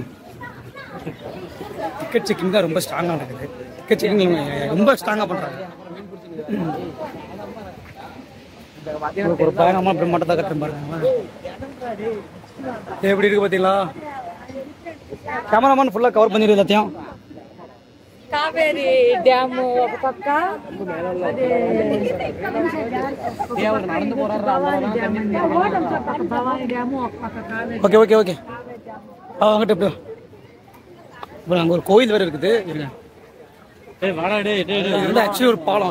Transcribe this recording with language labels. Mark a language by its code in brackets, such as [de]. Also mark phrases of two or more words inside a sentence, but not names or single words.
[en] ticket checking [ta] தான் ரொம்ப ஸ்ட்ராங்காக நடக்குது. [en] ticket checking [ta] ரொம்ப ஸ்ட்ராங்காக பண்ணுறாங்க. ஒரு பயணமாக அப்படி மட்டும் தான் கட்டுற பாருங்க. எப்படி இருக்கு பார்த்தீங்களா? கேமராமேன் ஃபுல்லாக கவர் பண்ணிடு எல்லாத்தையும். [kn] ಕಾವೇರಿ ಡ್ಯಾಮು ಪಕ್ಕ [en] okay okay okay. [ta] அங்கிட்ட எப்படியோ இப்போ அங்கே ஒரு கோயில் வேறு இருக்குது. இது ஆக்சுவலி ஒரு பாலம்.